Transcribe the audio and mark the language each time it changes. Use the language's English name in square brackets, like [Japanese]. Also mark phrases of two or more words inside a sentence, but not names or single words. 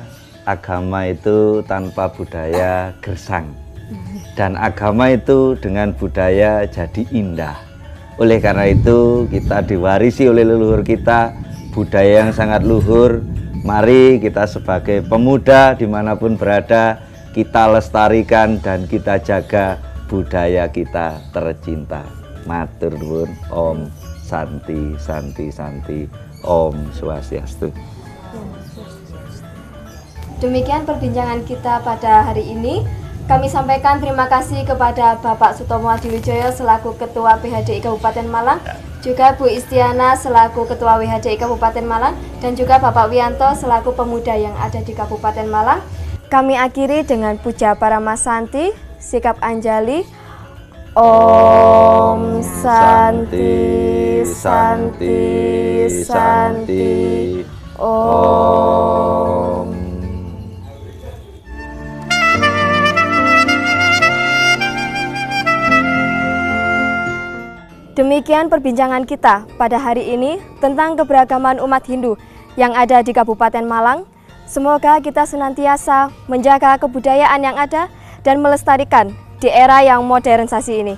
[Indonesian] Agama itu tanpa budaya gersang, dan agama itu dengan budaya jadi indah. Oleh karena itu kita diwarisi oleh leluhur kita budaya yang sangat luhur, Mari kita sebagai pemuda dimanapun berada, kita lestarikan dan kita jaga budaya kita tercinta. [Javanese] Matur nuwun. [Sanskrit] ॐ शान्ति शान्ति शान्ति. [Balinese] Om Swastiastu. [Indonesian] Demikian perbincangan kita pada hari ini. Kami sampaikan terima kasih kepada Bapak Sutomo Adiwijoyo selaku Ketua PHDI Kabupaten Malang, juga Bu Istiana selaku Ketua WHDI Kabupaten Malang, dan juga Bapak Wianto selaku pemuda yang ada di Kabupaten Malang. Kami akhiri dengan puja Paramasanti, sikap Anjali. [Sanskrit] ॐ शान्ति शान्ति शान्ति ॐ. [Indonesian] Demikian perbincangan kita pada hari ini tentang keberagaman umat Hindu yang ada di Kabupaten Malang. Semoga kita senantiasa menjaga kebudayaan yang ada dan melestarikan di era yang modernisasi ini.